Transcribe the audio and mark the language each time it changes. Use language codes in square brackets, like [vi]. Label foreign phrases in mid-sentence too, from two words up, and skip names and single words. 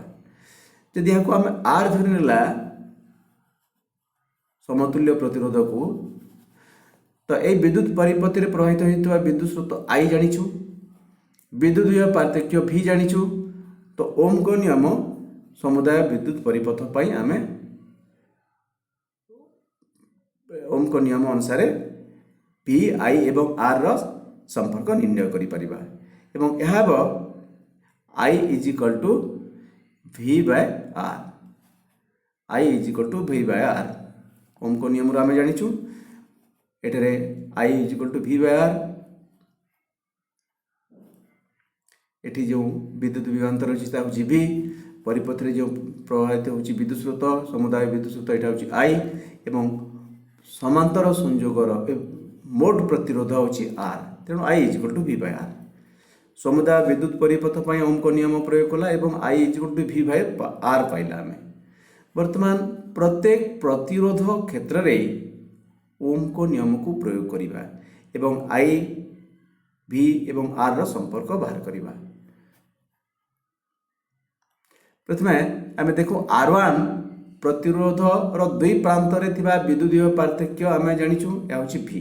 [or] ଯଦି ଏହାକୁ ଆମେ R ଧରିନେଲା ସମତୁଲ୍ୟ ପ୍ରତିରୋଧକୁ, ତ এই ବିଦ୍ୟୁତ ପରିପଥରେ ପ୍ରବାହିତ ହେଉଥିବା ବିଦ୍ୟୁତ୍ ସ୍ରୋତ I ଜାଣିଛୁ, ବିଦ୍ୟୁତୀୟ ପାର୍ଥକ୍ୟ V ଜାଣିଛୁ, ତ ଓମଙ୍କ ନିୟମ ସମୁଦାୟ ବିଦ୍ୟୁତ ପରିପଥ ପାଇଁ ଆମେ ଓମଙ୍କ ନିୟମ ଅନୁସାରେ V I ଏବଂ R ର ସମ୍ପର୍କ ନିର୍ଣ୍ଣୟ କରିପାରିବା ଏବଂ ଏହା ହେବ [en] I is equal to V by R। I is equal to V by R [or] ଓମଙ୍କ ନିୟମରୁ ଆମେ ଜାଣିଛୁ ଏଠାରେ [en] I is equal to V by R। [or] ଏଠି ଯେଉଁ ବିଦ୍ୟୁତ ବିଭ୍ରାନ୍ତ ରହିଛି ତାହା ହେଉଛି V, ପରିପଥରେ ଯେଉଁ ପ୍ରବାହିତ ହେଉଛି ବିଦ୍ୟୁତ୍ ସ୍ରୋତ ସମୁଦାୟ ବିଦ୍ୟୁତ୍ ସ୍ରୋତ ଏଇଟା ହେଉଛି I ଏବଂ ସମାନ୍ତର ସଂଯୋଗର ମୋଟ ପ୍ରତିରୋଧ ହେଉଛି R, ତେଣୁ [en] I is equal to V by R। [or] ସମୁଦାୟ ବିଦ୍ୟୁତ ପରିପଥ ପାଇଁ ଓମଙ୍କ ନିୟମ ପ୍ରୟୋଗ କଲା ଏବଂ [en] I is equal to V by R [or] ପାଇଲା ଆମେ। ବର୍ତ୍ତମାନ ପ୍ରତ୍ୟେକ ପ୍ରତିରୋଧ କ୍ଷେତ୍ରରେ ଓମଙ୍କ ନିୟମକୁ ପ୍ରୟୋଗ କରିବା ଏବଂ I V ଏବଂ R ର ସମ୍ପର୍କ ବାହାର କରିବା। ପ୍ରଥମେ ଆମେ ଦେଖୁ R1 ପ୍ରତିରୋଧର ଦୁଇ ପ୍ରାନ୍ତରେ ଥିବା ବିଦ୍ୟୁତୀୟ ପାର୍ଥକ୍ୟ ଆମେ ଜାଣିଛୁ, ଏହା ହେଉଛି V।